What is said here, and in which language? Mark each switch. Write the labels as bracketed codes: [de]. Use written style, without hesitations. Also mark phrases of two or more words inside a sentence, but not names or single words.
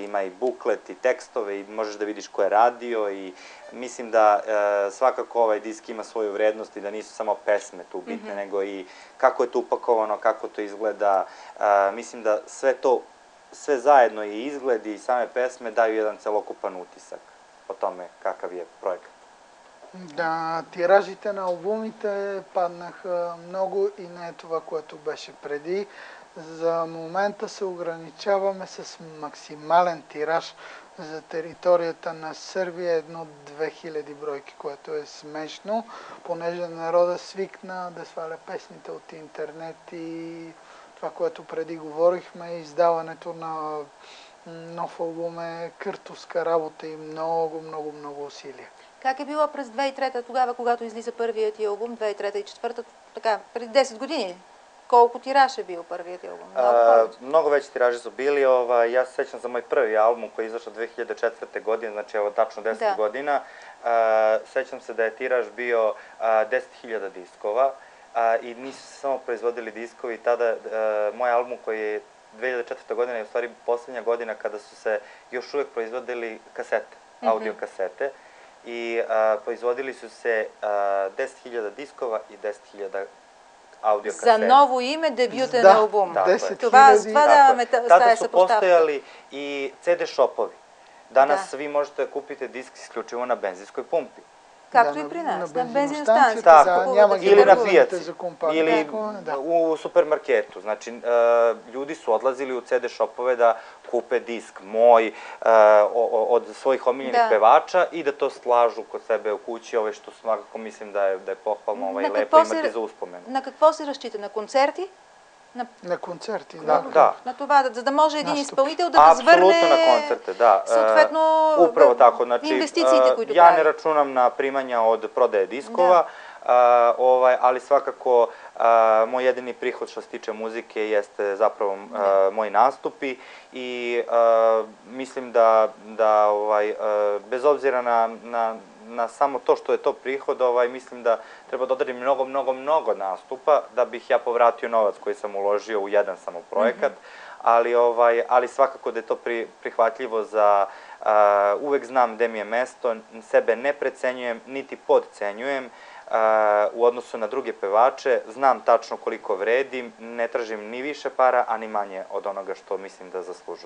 [sr] Ima i buklet i tekstove i možeš da vidiš ko je radio i mislim da svakako ovaj disk ima svoju vrednost i da nisu samo pesme tu bitne, nego i kako je to upakovano, kako to izgleda. Mislim da sve zajedno i izgled i same pesme daju jedan celokupan utisak o tome kakav je projekat. [bg] Да, тиражите на албумите паднаха много и не е това, което беше преди. За момента се ограничаваме с максимален тираж за територията на Сърбия, едно 2000 бройки, което е смешно, понеже народа свикна да сваля песните от интернет и това, което преди говорихме, издаването на нов албум е къртовска работа и много усилия. Как е било през 2003, тогава, когато излиза първият ти албум, 2003 и 2004, така, преди 10 години? Колко тираж е бил първият ти албум? [sr] Mnogo veći tiraži su bili. Ja se sećam za moj prvi album koji je izašao 2004. godine, znači evo tačno 10 godina. Sećam se da je tiraž bio 10.000 diskova i nisu se samo proizvodili diskovi. Tada moj album koji je 2004. godina je u stvari posljednja godina kada su se još uvijek proizvodili kasete, audio kasete. I proizvodili su se 10.000 diskova i 10.000 audio kasete. [bg] За ново име, дебютен албум. Да, 10 това хиляди. даваме [sr] Tada [bg] стая [sr] su [bg] съпоставка. [sr] postojali i CD shopovi. Danas vi možete da kupite disk isključivo na benzinskoj pumpi. [bg] Както и при нас, на бензиностанция. бензиностанцията, няма ги [sr] Ili na [bg] вързвате [sr] pijaci, [bg] за компакт [sr] ili [bg] дискове, да. [sr] u supermarketu. Znači, ljudi su odlazili u CD shopove da kupe disk moj od svojih omiljenih pevača i da to slažu kod sebe u kući, što svakako mislim da je pohvalno i lepo imati za uspomenu. [bg] На какво се разчита? На концерти? На концерти, да. [sr] Da. [bg] На това, за да може един [sr] Наступ. [bg] изпълнител да възвърне [sr] Apsolutno na koncerte, da. [bg] съответно [sr] Upravo tako, znači, [bg] инвестициите, които [sr] ja ne [bg] прави. [sr] računam na primanja od prodaje diskova, ali svakako moj jedini prihod što se tiče muzike jeste zapravo moji nastupi i mislim da bez obzira na samo to što je to prihod, mislim da treba da odradim mnogo nastupa da bih ja povratio novac koji sam uložio u jedan samo projekat, ali svakako da je to prihvatljivo za uvek znam gde mi je mesto, sebe ne precenjujem niti podcenjujem u odnosu na druge pevače, znam tačno koliko vredim, ne tražim ni više para, a ni manje od onoga što mislim да zaslužujem.